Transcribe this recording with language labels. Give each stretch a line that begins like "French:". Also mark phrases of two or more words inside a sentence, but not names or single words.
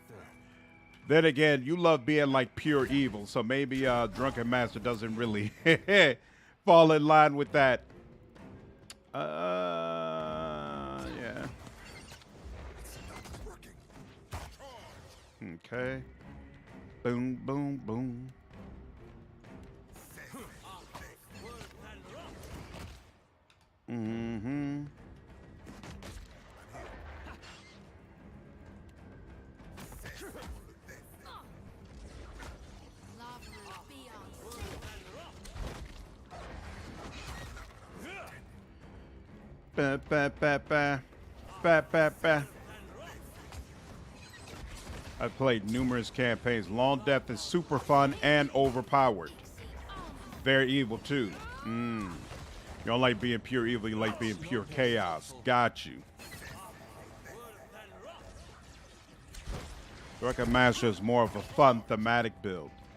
English: Then again, you love being like pure evil, so maybe Drunken Master doesn't really fall in line with that. Yeah. Okay. Boom, boom, boom. Mm-hmm. Ba, ba, ba, ba. Ba, ba, ba. I've played numerous campaigns. Long Death is super fun and overpowered. Very evil, too. You don't like being pure evil, you like being pure chaos. Got you. Drunken Master is more of a fun, thematic build.